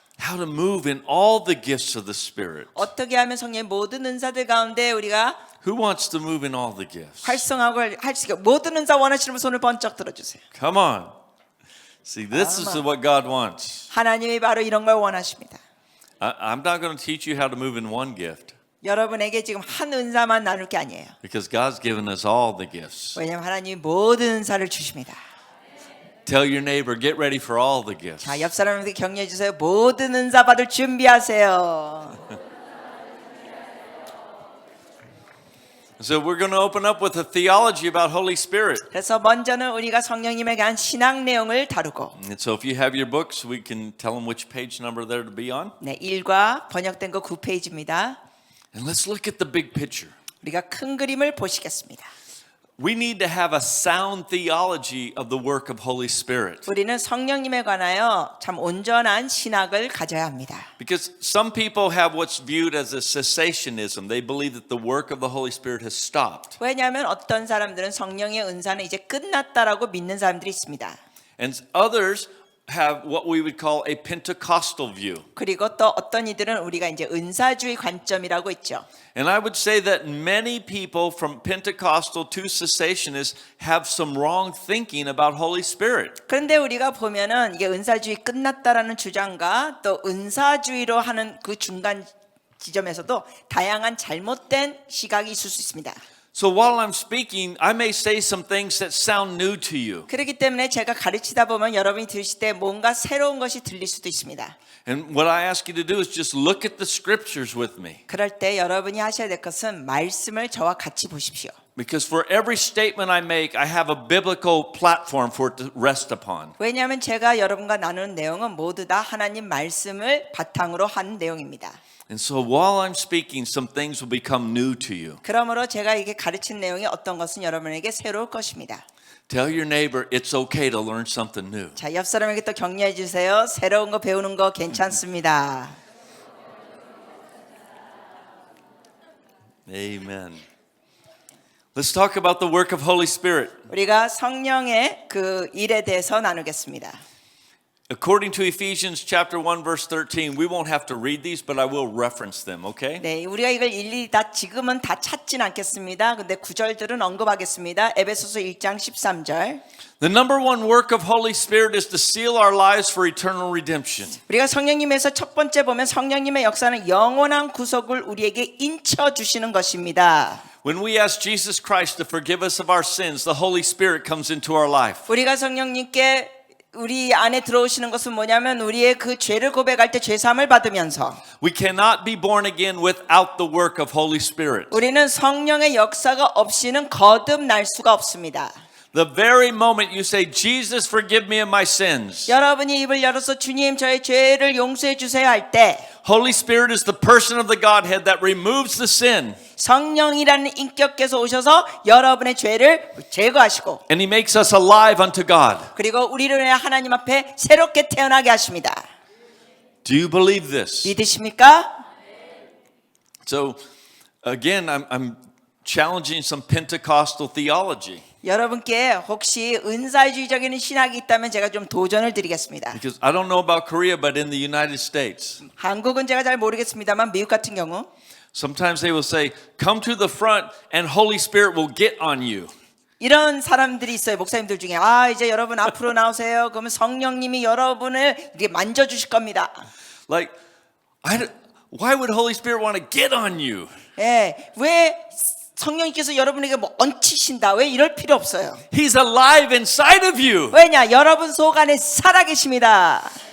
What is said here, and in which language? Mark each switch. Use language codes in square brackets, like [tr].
[en] How to move in all the gifts of the Spirit? [ko] 어떻게 하면 성령의 모든 은사들 가운데 우리가 [en] Who wants to move in all the gifts? [ko] 활성화를 할 수 있게 모든 은사 원하시는 분 손을 번쩍 들어주세요. [en] Come on. See, this is what God wants. [ko] 하나님이 바로 이런 걸 원하십니다. [en] I'm not going to teach you how to move in one gift [ko] 여러분에게 지금 한 은사만 나눌 게 아니에요. [en] because God's given us all the gifts. [ko] 왜냐하면 하나님이 모든 은사를 주십니다. [en] Tell your neighbor, get ready for all the gifts. [ko] 자, 옆 사람에게 격려해 주세요. 모든 은사 받을 준비하세요. [en] So we're going to open up with a theology about Holy Spirit. [ko] 그래서 먼저는 우리가 성령님에 대한 신앙 내용을 다루고 [en] And so if you have your books, we can tell them which page number they're to be on. [ko] 네, 1과 번역된 거 9페이지입니다. [en] And let's look at the big picture. [ko] 우리가 큰 그림을 보시겠습니다. [en] We need to have a sound theology of the work of Holy Spirit. [ko] 우리는 성령님에 관하여 참 온전한 신학을 가져야 합니다. [en] Because some people have what's viewed as a cessationism. They believe that the work of the Holy Spirit has stopped. [ko] 왜냐하면 어떤 사람들은 성령의 은사는 이제 끝났다라고 믿는 사람들이 있습니다. [en] And others have what we would call a Pentecostal view. [ko] 그리고 또 어떤 이들은 우리가 이제 은사주의 관점이라고 있죠. [en] And I would say that many people from Pentecostal to cessationists have some wrong thinking about Holy Spirit. [ko] 그런데 우리가 보면은 이게 은사주의 끝났다라는 주장과 또 은사주의로 하는 그 중간 지점에서도 다양한 잘못된 시각이 있을 수 있습니다. [en] So while I'm speaking, I may say some things that sound new to you. [ko] 그렇기 때문에 제가 가르치다 보면 여러분이 들으실 때 뭔가 새로운 것이 들릴 수도 있습니다. [en] And what I ask you to do is just look at the scriptures with me. [ko] 그럴 때 여러분이 하셔야 될 것은 말씀을 저와 같이 보십시오. [en] Because for every statement I make, I have a biblical platform for it to rest upon. [ko] 왜냐하면 제가 여러분과 나누는 내용은 모두 다 하나님 말씀을 바탕으로 한 내용입니다. [en] And so while I'm speaking, some things will become new to you. [ko] 그러므로 제가 이게 가르친 내용이 어떤 것은 여러분에게 새로울 것입니다. [en] Tell your neighbor it's okay to learn something new. [ko] 자, 옆 사람에게 또 격려해 주세요. 새로운 거 배우는 거 괜찮습니다. [en] Amen. Let's talk about the work of Holy Spirit. [ko] 우리가 성령의 그 일에 대해서 나누겠습니다. [en] According to Ephesians chapter 1 verse 13, we won't have to read these, but I will reference them, okay? [ko] 네, 우리가 이걸 일일이 다 지금은 다 찾진 않겠습니다. 근데 구절들은 언급하겠습니다. 에베소서 1장 13절. [en] The number one work of Holy Spirit is to seal our lives for eternal redemption. [ko] 우리가 성령님에서 첫 번째 보면 성령님의 역사는 영원한 구속을 우리에게 인쳐 주시는 것입니다. [en] When we ask Jesus Christ to forgive us of our sins, the Holy Spirit comes into our life. [ko] 우리가 성령님께 우리 안에 들어오시는 것은 뭐냐면 우리의 그 죄를 고백할 때 죄사함을 받으면서 [en] We cannot be born again without the work of Holy Spirit. [ko] 우리는 성령의 역사가 없이는 거듭날 수가 없습니다. [en] The very moment you say, Jesus, forgive me of my sins, [ko] 여러분이 입을 열어서 주님 저의 죄를 용서해 주세요 할 때 [en] Holy Spirit is the person of the Godhead that removes the sin. [ko] 성령이라는 인격께서 오셔서 여러분의 죄를 제거하시고 [en] And He makes us alive unto God. [ko] 그리고 우리를 위해 하나님 앞에 새롭게 태어나게 하십니다. [en] Do you believe this? [ko] 믿으십니까? [en] So, again, I'm challenging some Pentecostal theology. [ko] 여러분께 혹시 은사주의적인 신학이 있다면 제가 좀 도전을 드리겠습니다. [en] Because I don't know about Korea, but in the United States, [ko] 한국은 제가 잘 모르겠습니다만 미국 같은 경우 [en] sometimes they will say, come to the front and Holy Spirit will get on you. [ko] 이런 사람들이 있어요. 목사님들 중에 이제 여러분 앞으로 나오세요. 그러면 성령님이 여러분을 이렇게 만져주실 겁니다. [en] Like, why would Holy Spirit want to get on you? [ko] 예, 왜 성령님께서 여러분에게 뭐 얹히신다? 왜 이럴 필요 없어요. [en] He's alive inside of you. [ko] 왜냐? 여러분 속 안에 살아계십니다.